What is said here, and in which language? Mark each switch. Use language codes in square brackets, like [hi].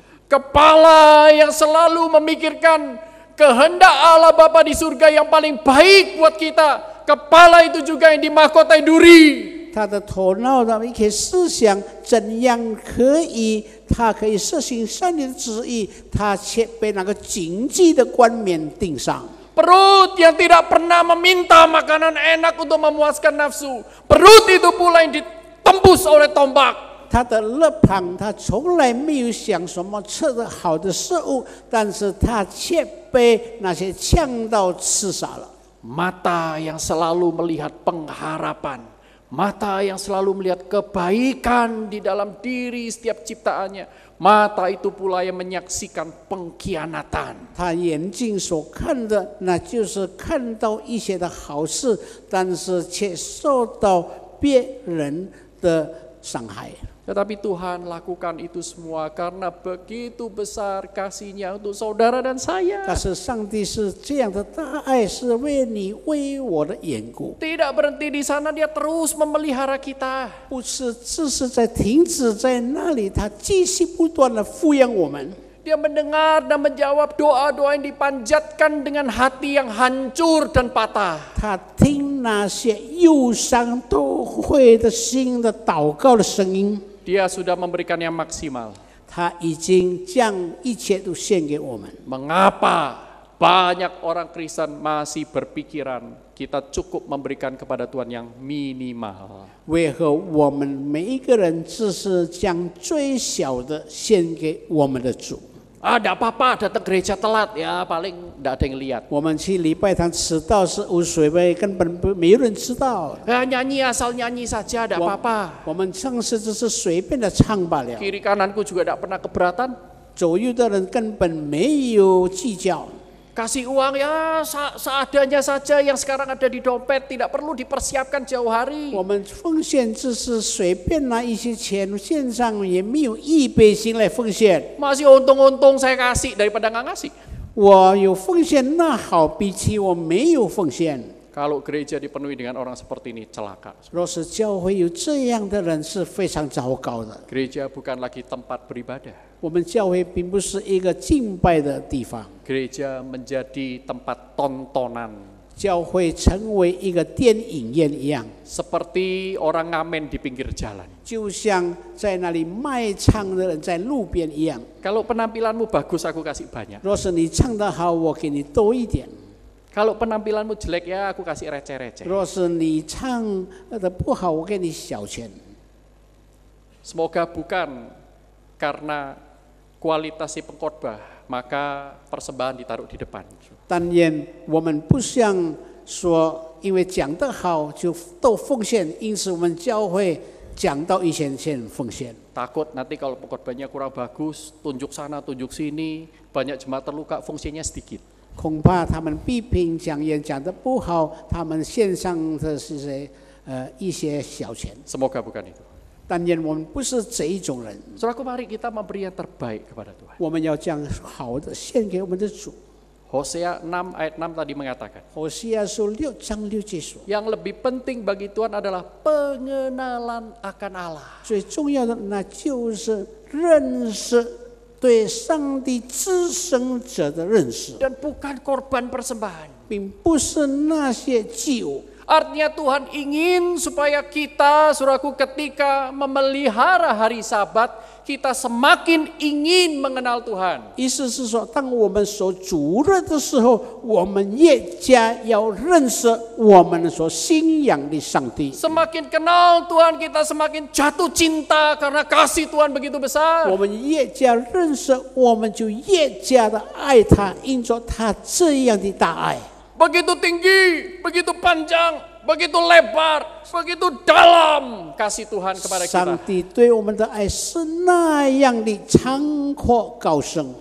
[id] Kepala yang selalu memikirkan kehendak Allah Bapa di surga yang paling baik buat kita. Kepala itu juga yang dimahkotai duri. [zh] 他的头脑的一些思想，怎样可以，他可以实行上帝的旨意，他却被那个荆棘的冠冕钉上。 [id] Perut yang tidak pernah meminta makanan enak untuk memuaskan nafsu. Perut itu pula yang ditembus oleh tombak. [zh] 他的肋旁，他从来没有想什么吃的好的食物，但是他却被那些强盗刺杀了。 [id] Mata yang selalu melihat pengharapan. Mata yang selalu melihat kebaikan di dalam diri setiap ciptaannya. Mata itu pula yang menyaksikan pengkhianatan. [zh] 他眼睛所看的，那就是看到一些的好事，但是却受到别人的伤害。 [id] Tetapi Tuhan lakukan itu semua karena begitu besar kasih-Nya untuk saudara dan saya. [zh] 但是上帝是这样的大爱，是为你为我的缘故， [id] Tidak berhenti di sana, Dia terus memelihara kita. [zh] 不是只是在停止在那里，他继续不断的抚养我们。 [id] Dia mendengar dan menjawab doa-doa yang dipanjatkan dengan hati yang hancur dan patah. [zh] 他听那些忧伤都会的心的祷告的声音， [id] Dia sudah memberikan yang maksimal. [zh] 他已经将一切都献给我们。 [id] Mengapa banyak orang Kristen masih berpikiran kita cukup memberikan kepada Tuhan yang minimal? [zh] 为何我们每一个人只是将最小的献给我们的主？ [id] Ada apa-apa datang gereja telat ya paling tidak ada yang lihat. [zh] 我们去礼拜堂迟到是无所谓，根本没有人知道。 [id] Nyanyi asal nyanyi saja, tidak apa-apa. [zh] 我们唱诗只是随便的唱罢了， [id] Kiri kananku juga tidak pernah keberatan. [zh] 左右的人根本没有计较。 [id] Kasih uang ya seadanya saja yang sekarang ada di dompet, tidak perlu dipersiapkan jauh hari. [zh] 我们奉献只是随便拿一些钱献上，也没有预备心来奉献。 [id] Masih untung-untung saya kasih daripada nggak ngasih. [zh] 我有奉献那好，比起我没有奉献。 [id] Kalau gereja dipenuhi dengan orang seperti ini celaka. [zh] 若是教会有这样的人，是非常糟糕的。 [id] Gereja bukan lagi tempat beribadah. [zh] 我们教会并不是一个敬拜的地方， [id] Gereja menjadi tempat tontonan. [zh] 教会成为一个电影院一样， [id] Seperti orang ngamen di pinggir jalan. [zh] 就像在那里卖唱的人在路边一样。 [id] Kalau penampilanmu bagus aku kasih banyak. [zh] 若是你唱得好，我给你多一点； [id] Kalau penampilanmu jelek ya aku kasih receh-receh. [zh] 若是你唱的不好，我给你小钱。 [id] Semoga bukan karena kualitas si pengkhotbah maka persembahan ditaruh di depan. [zh] 但愿我们不像说，因为讲得好就都奉献，因此我们教会讲到以前先奉献。 [id] Takut nanti kalau pengkhotbahnya kurang bagus, tunjuk sana, tunjuk sini, banyak jemaat terluka, fungsinya sedikit. [zh] 恐怕他们批评讲员讲得不好，他们献上的是一些小钱。 [id] Semoga bukan itu. [zh] 但愿我们不是这一种人， [id] Saudaraku, mari kita memberi yang terbaik kepada Tuhan. [zh] 我们要将好的献给我们的主。 [id] Hosea 6 ayat 6 tadi mengatakan, [zh] 何西阿书6章6节说， [id] yang lebih penting bagi Tuhan adalah pengenalan akan Allah. [zh] 最重要的那就是认识对上帝至圣者的认识， [id] Dan bukan korban persembahan. [zh] 并不是那些祭物。 [id] Artinya Tuhan ingin supaya kita, saudaraku, ketika memelihara hari Sabat, kita semakin ingin mengenal Tuhan. [zh] 意思是说，当我们守主日的时候，我们越加要认识我们所信仰的上帝。 [id] Semakin kenal Tuhan, kita semakin jatuh cinta karena kasih Tuhan begitu besar. [zh] 我们越加认识，我们就越加的爱他，因着他这样的大爱。 [id] Begitu tinggi, begitu panjang, begitu lebar, begitu dalam kasih Tuhan kepada [zh] 上 [id] kita. [zh] 帝对我们的爱是那样的长阔高深，